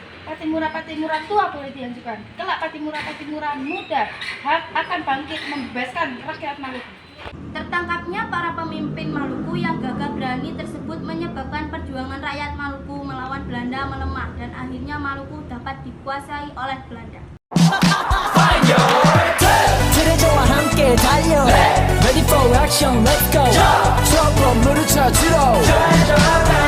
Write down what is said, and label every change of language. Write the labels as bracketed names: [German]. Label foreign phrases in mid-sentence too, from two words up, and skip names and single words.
[Indonesian] Patimura tua boleh diajukan. Kelak Patimura muda akan bangkit membebaskan rakyat Maluku. Tertangkapnya para pemimpin Maluku yang gagah berani tersebut menyebabkan perjuangan rakyat Maluku melawan Belanda melemah dan akhirnya Maluku dapat dikuasai oleh Belanda. [Korean] 트레저와 함께 달려 [English] Ready for action, let's go [Korean] 트러블 물을 찾으러